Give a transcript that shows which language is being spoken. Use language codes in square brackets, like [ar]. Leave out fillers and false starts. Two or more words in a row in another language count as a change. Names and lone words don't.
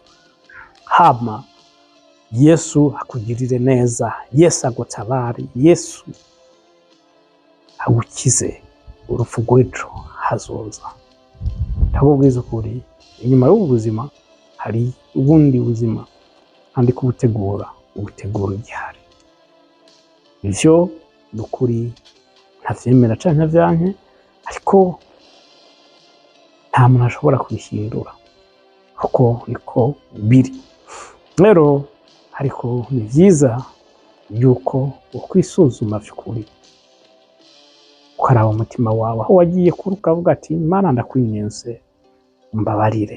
[rn] Hama Yesu akugirire neza, Yesu agutabare, Yesu agukize urupfu rw'ejo hazoza. Ndakubwiza ukuri, inyuma y'ubu buzima hari ubundi buzima, kandi kubutegura igihari. Ivyo nukuri ntavyemera canke navyanke, ariko nta muntu ashobora kubihindura kuko niko biri. Rero ariko ni byiza yuko ukwisuzuma by'ukuri ukaraba umutima wawe aho wagiye kuri ukavuga ati Imana ndakwinginze mbabarire.